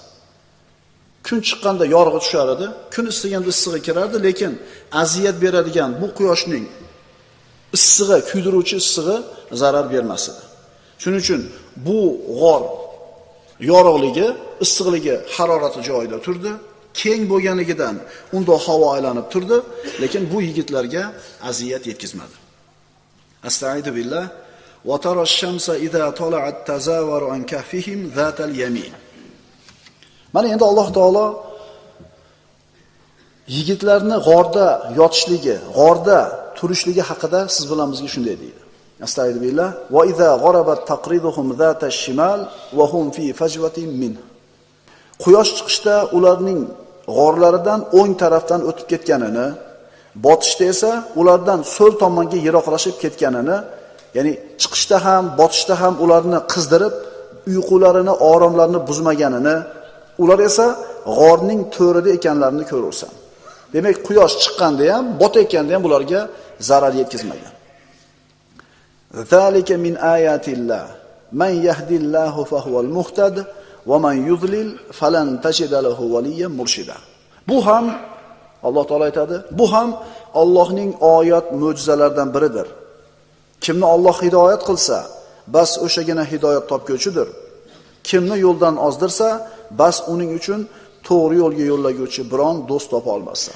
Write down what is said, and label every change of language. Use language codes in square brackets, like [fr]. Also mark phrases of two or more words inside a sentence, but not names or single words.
[uz] Kun chiqqanda yorug'i tushar edi, kun issiganda issig'i kirardi, lekin aziyat beradigan bu quyoshning issig'i, kuydiruvchi issig'i zarar bermas edi. Shuning uchun bu g'or yorug'ligi, issiqligi, harorati joyida turdi. Keng bo'lganligidan unda havo aylanib turdi, lekin bu yigitlarga aziyat yetkazmadi. [ar] أستغفر الله. وترى الشمس إذا طلعت تزاور عن كهفهم ذات اليمين. [uz] Mana endi Alloh taolo yigitlarni g'orda yotishligi, g'orda turishligi haqida siz bilan bizga shunday deydi. [ar] أستغفر الله. وإذا غربت تقرضهم ذات الشمال وهم في فجوة من. [uz] Quyosh chiqishda ularning g'orlaridan o'ng tarafdan o'tib ketganini, botishda esa ulardan so'l tomonga yiroqlashib ketganini, ya'ni chiqishda ham, botishda ham ularni qizdirib, uyqularini, oromlarini buzmaganini, ular esa g'orning to'rida ekanlarini ko'rursan. Demak, quyosh chiqqanda ham, botayotganda ham ularga zarar yetkazmagan. [ar] ذلك من آيات الله. من يهد الله فهو المهتد ومن يضلل فلن تجد له وليا مرشدا. [uz] Bu ham Alloh taolo aytadi, bu ham Allohning oyat mo'jizalaridan biridir. Kimni Alloh hidoyat qilsa, bas o'shagina hidoyat topguvchidir. Kimni yo'ldan ozdirsa, bas uning uchun to'g'ri yo'lga yo'llaguvchi biron do'st topa olmassan.